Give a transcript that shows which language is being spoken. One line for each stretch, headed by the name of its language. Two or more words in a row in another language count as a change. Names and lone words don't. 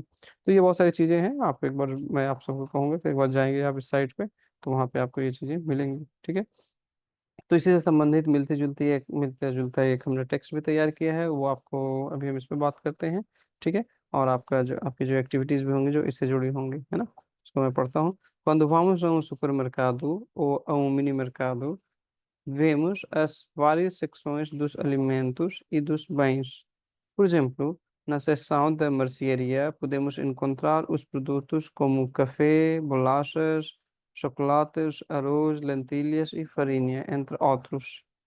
Hindi: तो ये बहुत सारी चीज़ें हैं. आप एक बार, मैं आप सबको कहूँगा कि एक बार जाएंगे आप इस साइट पे तो वहाँ पे आपको ये चीज़ें मिलेंगी. ठीक है. तो इसी से संबंधित मिलता जुलता एक हमने टेक्स्ट भी तैयार किया है, वो आपको अभी हम इस पे बात करते हैं. ठीक है. और आपकी जो एक्टिविटीज भी होंगी जो इससे जुड़ी होंगी, है ना, उसको मैं पढ़ता हूँ.
Portuguese: Quando vamos a um supermercado ou a um mini mercado, vemos as várias secções dos alimentos e dos bens. Por exemplo, na seção da mercearia podemos encontrar os produtos como café, bolachas, chocolates, arroz, lentilhas e farinha, entre outros.